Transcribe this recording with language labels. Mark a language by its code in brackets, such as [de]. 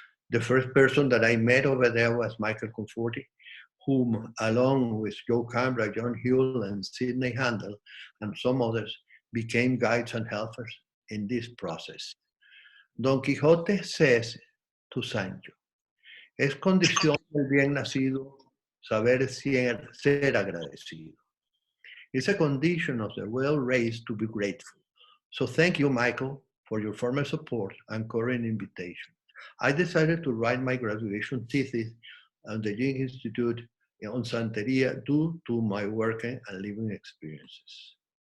[en] The first person that I met over there was Michael Conforti, whom, along with Joe Cambra, John Huell, and Sidney Handel, and some others, became guides and helpers in this process. Don Quixote says to Sancho, [es] es condición del bien nacido saber ser agradecido. [en] It's a condition of the well-raised to be grateful. So thank you, Michael, for your former support and current invitation. I decided to write my graduation thesis at the Jung Institute on Santeria due to my working and living experiences.